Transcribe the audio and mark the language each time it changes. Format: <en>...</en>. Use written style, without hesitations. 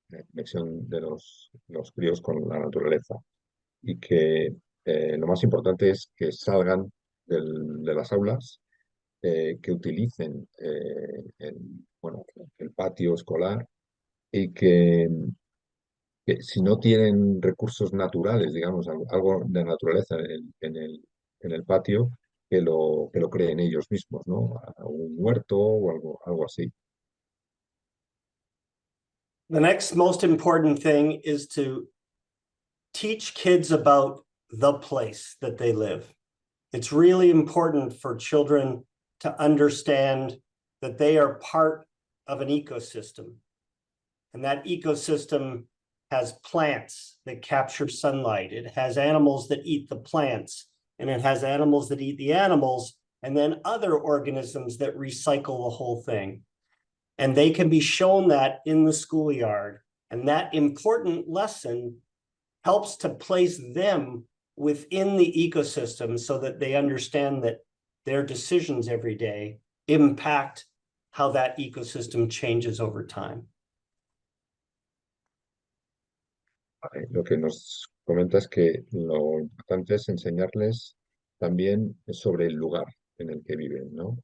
<es>conexión de los críos con la naturaleza, y que lo más importante es que salgan de las aulas, que utilicen el patio escolar, y que si no tienen recursos naturales, digamos, algo de naturaleza en el patio, que lo creen ellos mismos, ¿no? Un huerto o algo así.</es> <en>The next most important thing is to teach kids about the place that they live. It's really important for children to understand that they are part of an ecosystem. And that ecosystem has plants that capture sunlight. It has animals that eat the plants, and it has animals that eat the animals, and then other organisms that recycle the whole thing. And they can be shown that in the schoolyard. And that important lesson helps to place them within the ecosystem so that they understand that their decisions every day impact how that ecosystem changes over time.</en> <es>Lo que nos comenta es que lo importante es enseñarles también sobre el lugar en el que viven, ¿no?</es>